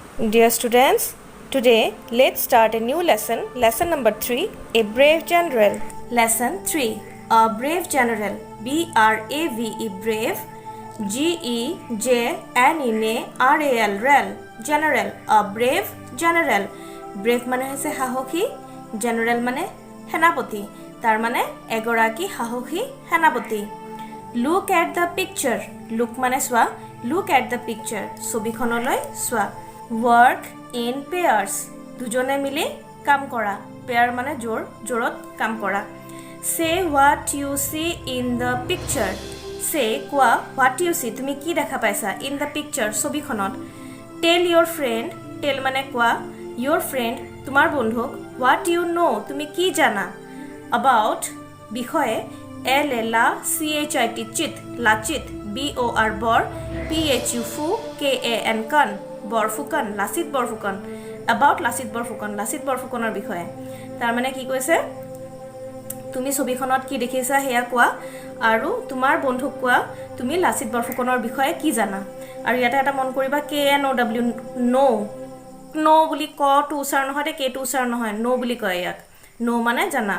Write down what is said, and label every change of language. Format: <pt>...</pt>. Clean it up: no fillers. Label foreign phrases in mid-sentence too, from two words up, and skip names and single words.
<en>Dear students, today let's start a new lesson, lesson number 3, A Brave General. Lesson 3, A Brave General, B-R-A-V-E, brave, G-E-J-N-E-R-A-L, rel, general, a brave general.</en> <as>Brave মানে হৈছে সাহসী, general মানে সেনাপতি, তাৰ মানে এগৰাকী সাহসী সেনাপতি.</as> <en>Look at the picture, look</en> <as>মানে চোৱা,</as> <en>look at the picture,</en> <as>ছবিখনলৈ চোৱা.</as> <en>Work in pairs,</en> <as>দুজনে মিলি কাম কৰা, pair মানে জোৰত কাম কৰা.</as> <en>Say what you see in the picture, say কোৱা what you see,</en> <as>তুমি কি দেখা পাইছা</as> <en>in the picture,</en> <as>ছবিখনত.</as> <en>Tell your friend, tell</en> <as>মানে কোৱা,</as> <en>your friend</en> <as>তোমাৰ বন্ধুক,</as> <en>what you know,</en> <as>তুমি কি জানা, about বিষয়ে,</as> <en>L-L-A, C-H-I-T, chit, lachit, B-O-R, bor, P-H-U, fu, K-A-N, kan,</en> <as>বৰফুকন, লাচিত বৰফুকন, about লাচিত বৰফুকনৰ বিষয়ে. তাৰ মানে কি কৈছে, তুমি ছবিখনত কি দেখিছা হেয়া কোৱা আৰু তোমাৰ বন্ধুক কোৱা তুমি লাচিত বৰফুকনৰ বিষয়ে কি জানা. আৰু ইয়াতে এটা মন কৰিবা, K-N-O-W, no বুলি ক টু উচ্চাৰণ নহয়, কে টু উচ্চাৰণ নহয়, no বুলি কয় ইয়াক, no মানে জানা.</as>